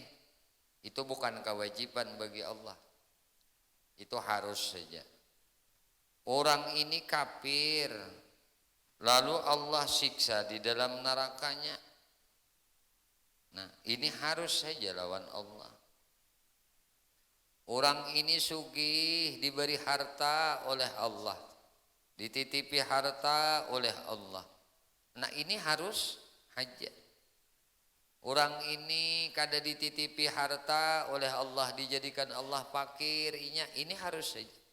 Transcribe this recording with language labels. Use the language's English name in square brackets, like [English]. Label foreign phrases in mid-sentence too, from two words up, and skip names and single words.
[Indonesian] Itu bukan kewajiban bagi Allah, itu harus saja. Orang ini kafir, lalu Allah siksa di dalam nerakanya. [Banjar] Nah, ini harus saja lawan Allah. [Indonesian] Orang ini sugih, diberi harta oleh Allah, dititipi harta oleh Allah. Nah, ini harus hajat. [Banjar] Orang ini kada dititipi harta oleh Allah, dijadikan Allah fakir, ini harus saja.